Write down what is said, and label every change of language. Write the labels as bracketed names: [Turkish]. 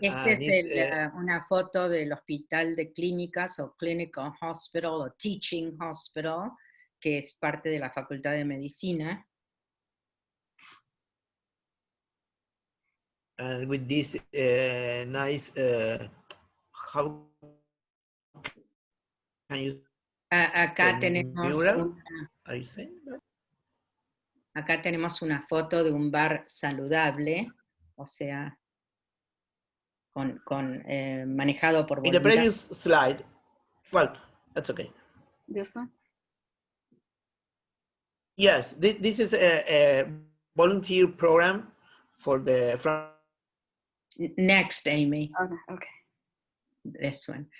[Spanish] una foto del hospital de clínicas o [English] clinical hospital [Spanish] o [English] teaching hospital, [Spanish] que es parte de la Facultad de Medicina. [English] And with this nice, how can you [Spanish] acá tenemos [English] Are you saying that? [Spanish] Acá tenemos una foto de un bar saludable, o sea, manejado por voluntarios. [English] In the previous slide, well, that's okay. This one? Yes, this is a volunteer program for from Next, Amy. Okay. This one.